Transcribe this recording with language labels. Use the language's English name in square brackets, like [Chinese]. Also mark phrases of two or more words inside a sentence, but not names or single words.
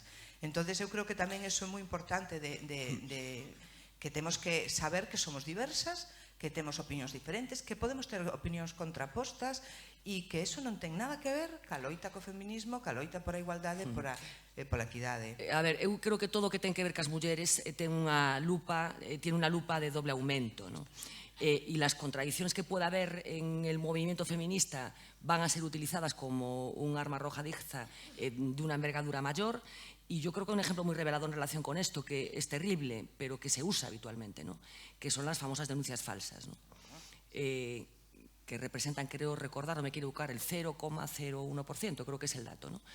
[Galician] Entón, eu creo que tamén iso é moi importante, que temos que saber que somos diversas, que temos opinións diferentes, que podemos ter opinións contrapostas e que eso non ten nada que ver ca loita co feminismo, ca loita por a igualdade, pola equidade. A ver, eu creo que todo o que ten que ver cas mulleres tiene unha lupa de doble aumento, ¿no? [Spanish] Y las contradicciones que pueda haber en el movimiento feminista van a ser utilizadas como un arma arrojadiza de una envergadura mayor. Y yo creo que un ejemplo muy revelador en relación con esto, que es terrible, pero que se usa habitualmente, ¿no?, que son las famosas denuncias falsas, ¿no?, que representan, creo recordar, no me quiero equivocar, el 0,01%, creo que es el dato, ¿no?